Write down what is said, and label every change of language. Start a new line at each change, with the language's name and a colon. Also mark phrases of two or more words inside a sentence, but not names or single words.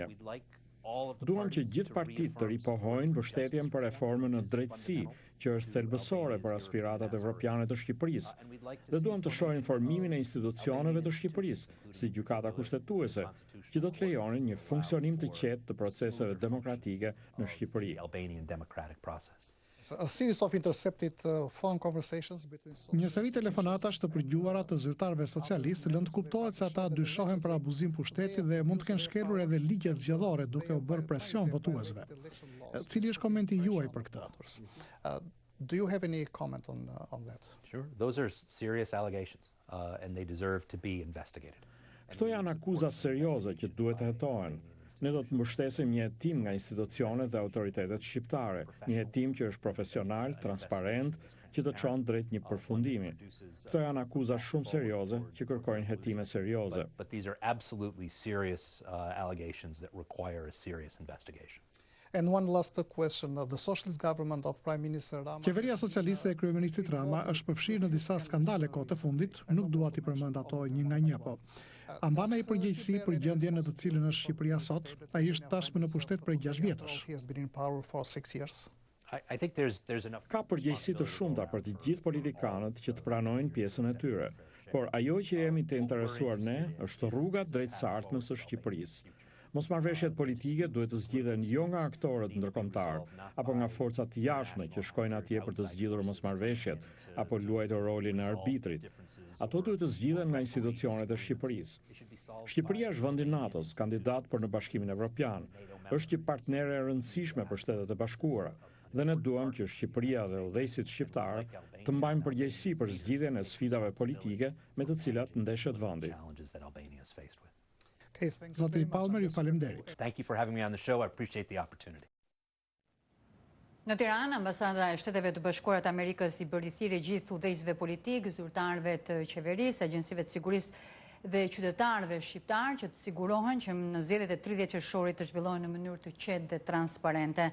Albanian: Duam që gjithë partitë të ripohojnë mbështetjen për reformën në drejtësi, që është thelbësore për aspiratat evropiane të Shqipërisë, dhe duam të shohim formimin e institucioneve të Shqipërisë, si gjykata kushtetuese, që do të lejonin një funksionim të qetë të proceseve demokratike në Shqipëri.
English: A series of intercepted phone conversations between...
Albanian: Një seri telefonatash të përgjuara të zyrtarëve socialistë lënë të kuptohet se ata dyshohen për abuzim pushteti dhe mund të kenë shkelur edhe ligjet zgjedhore duke u bërë presion votuesve. Cili është komenti juaj për këtë?
English: Do you have any comment on that? Sure. Those are serious allegations and they deserve to be investigated.
Albanian: Këto janë akuza serioze që duhet të hetohen. Ne do të mbështesim një hetim nga institucionet dhe autoritetet shqiptare, një hetim që është profesional, transparent, që të çon drejt një përfundimi. Këto janë akuza shumë serioze që kërkojnë hetime serioze.
English: But these are absolutely serious allegations that require a serious investigation. And one last question. The socialist government of Prime Minister Rama...
Albanian: Qeveria socialiste e kryeministit Rama është përfshirë në disa skandale kohë të fundit, nuk dua t'i përmend ato një nga një, po. A mban ai përgjegjësi për gjendjen në të cilën është Shqipëria sot? Ai është tashmë në pushtet prej 6 vjetësh.
English: He has been in power for 6 years. I think there's enough...
Albanian: Ka përgjegjësi të shumta për të gjithë politikanët që të pranojnë pjesën e tyre, por ajo që jemi të interesuar ne është rruga drejt së ardhmes së Shqipërisë. Mosmarrveshjet politike duhet të zgjidhen jo nga aktorët ndërkombëtar, apo nga forcat të jashtme që shkojnë atje për të zgjidhur mosmarrveshjet, apo luajtur rolin e arbitrit. Ato duhet të zgjidhen nga institucionet e Shqipërisë. Shqipëria është vendi i NATO-s, kandidat për në Bashkimin Evropian, është një partnere e rëndësishme për Shtetet e Bashkuara, dhe ne duam që Shqipëria dhe udhëheqësit shqiptar të mbajnë përgjegjësi për zgjidhjen e sfidave politike me të cilat ndeshet vendi. Zoti Palmer, ju faleminderit.
English: Thank you for having me on the show. I appreciate the opportunity.
Albanian: Në Tiranë, Ambasada e Shteteve të Bashkuara të Amerikës i bëri thirrje gjithë udhëheqësve politikë, zyrtarëve të qeverisë, agjencive të sigurisë dhe qytetarëve shqiptar që të sigurohen që në zgjedhjet e 30 qershorit të zhvillohen në mënyrë të qetë dhe transparente.